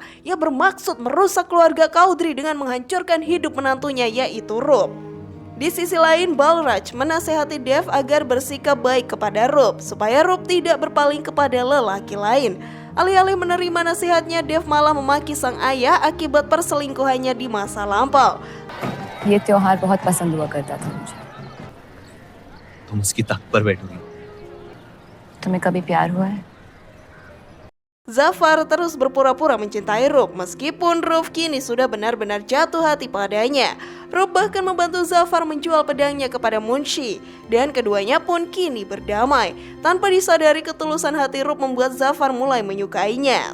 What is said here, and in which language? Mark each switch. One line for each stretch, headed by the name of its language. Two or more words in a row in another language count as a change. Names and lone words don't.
Indonesian: Ia bermaksud merusak keluarga Kaudri dengan menghancurkan hidup menantunya yaitu Rup. Di sisi lain, Balraj menasehati Dev agar bersikap baik kepada Rup supaya Rup tidak berpaling kepada lelaki lain. Alih-alih menerima nasihatnya, Dev malah memaki sang ayah akibat perselingkuhannya di masa lampau.
Hindi: ये त्योहार बहुत पसंद हुआ करता था मुझे। तुम उसकी तख्त पर बैठोगी। तुम्हें कभी प्यार हुआ है?
Indonesian: Zafar terus berpura-pura mencintai Rup meskipun Rup kini sudah benar-benar jatuh hati padanya. Rup bahkan membantu Zafar menjual pedangnya kepada Munshi dan keduanya pun kini berdamai. Tanpa disadari, ketulusan hati Rup membuat Zafar mulai menyukainya.